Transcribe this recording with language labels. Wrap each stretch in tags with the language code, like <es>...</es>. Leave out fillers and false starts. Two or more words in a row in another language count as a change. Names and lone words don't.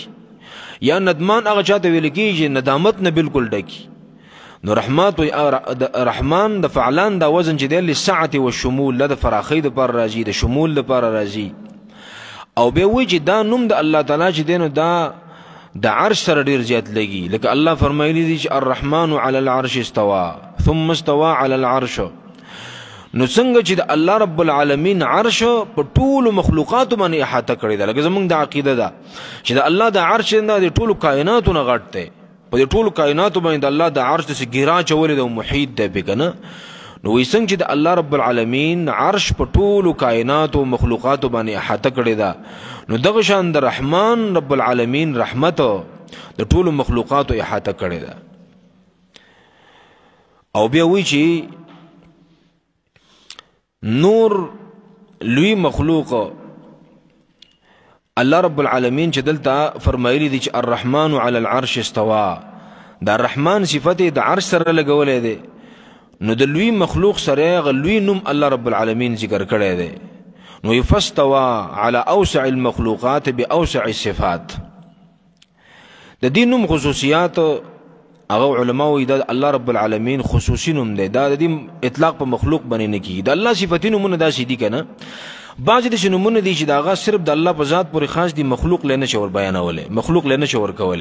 <ps>یا ندمان هغه چاته ویل کیږي چې ندامت نه بالکل ډکی. نو رحمان د فعلان دا وزن چې دی</ps> <ar>للسعة والشمول،</ar> <ps>د فراخی د پر راځي، د شمول د پر راځي. او به وی چې دا نوم د الله تعالی چې دی نو دا د عرش سره ډیر زیات لګي. لکه الله فرمایلی دی چې</ps> <ar>الرحمن علی العرش استوى ثم استوى علی العرش.</ar> <ps>نو څنګه چې د الله رب العالمین عرش په ټولو مخلوقاتو باندې احاطه کړی ده، لکه زمونږ د عقیده ده چې د الله د عرش نه د ټولو کائناتو نه غټ دی، په دې ټولو کائناتو باندې د الله د عرش څخه ګیرا چولې ده او محیط ده به کنه. نو وایي څنګه چې د الله رب العالمین عرش په ټولو کائناتو مخلوقاتو باندې احاطه کړی ده، نو دغه شان د رحمان رب العالمین رحمت د ټولو مخلوقاتو احاطه کړی ده. او بیا وایي چې نور لوی مخلوق الله رب العالمین چې دلته فرمایلی دی چې</ps> <ar>الرحمن علی العرش استوى،</ar> <ps>دا الرحمن صفت د عرش سره لګولې ده. نو د لوی مخلوق سره غ لوی نوم الله رب العالمین ذکر کړی دی.</ps> <ar>نو فاستوى على اوسع المخلوقات باوسع الصفات.</ar> <ps>د دې نوم خصوصیات هغه علماء وایي دا الله رب العالمین خصوصي نوم دی، دا د دې اطلاق په مخلوق باندې نه کیږي. د الله صفاتي نومونه داسې دي که نه، بعضې داسې نومونه دي چې د هغه صرف د الله په ذات پورې خاص دي، مخلوق لی نشي ور بیانولی، مخلوق لی نشي ورکولی.</ps>